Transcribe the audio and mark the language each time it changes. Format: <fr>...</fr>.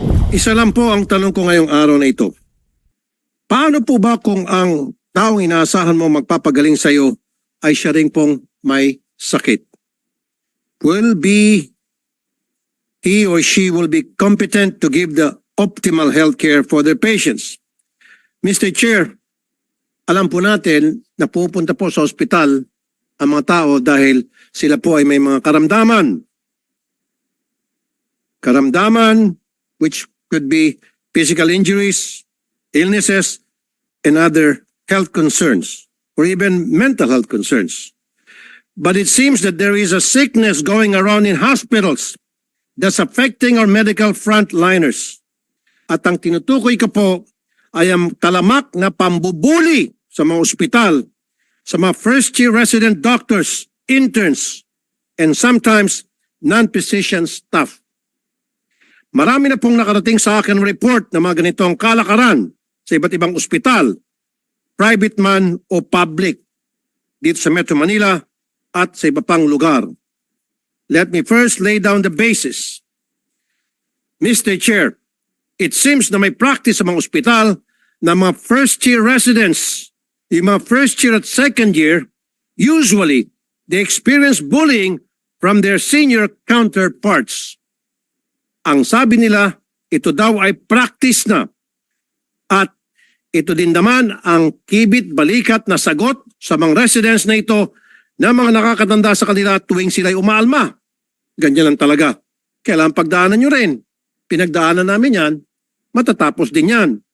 <tl>Isa lang po ang tanong ko ngayong araw na ito. Paano po ba kung ang taong inaasahan mo magpapagaling sa iyo ay siya rin pong may sakit?</tl> <en>Will he or she will be competent to give the optimal health care for their patients? Mr.</en> <tl>Chair, alam po natin na pupunta po sa ospital ang mga tao dahil sila po ay may mga karamdaman.</tl> <en>Karamdaman which could be physical injuries, illnesses, and other health concerns, or even mental health concerns. But it seems that there is a sickness going around in hospitals that's affecting our medical frontliners.</en> <tl>At ang tinutukoy ko po ay ang talamak na pambubuli sa mga ospital, sa mga</tl> <en>first-year resident doctors, interns, and sometimes non-physician staff.</en> <tl>Marami na pong nakarating sa akin report na mga ganitong kalakaran sa iba't ibang ospital, private man o public, dito sa Metro Manila at sa iba pang lugar.</tl> <en>Let me first lay down the basis. Mr. Chair, it seems na may practice</en> <tl>sa mga ospital</tl> <en>na mga first-year residents, yung mga first year at second year, usually they experience bullying from their senior counterparts.</en> <tl>Ang sabi nila, ito daw ay practice na. At ito din naman ang kibit-balikat na sagot sa mga residents na ito na mga nakakatanda sa kanila tuwing sila'y umaalma. Ganyan lang talaga. Kailangan pagdaanan nyo rin. Pinagdaanan namin yan, matatapos din yan.</tl>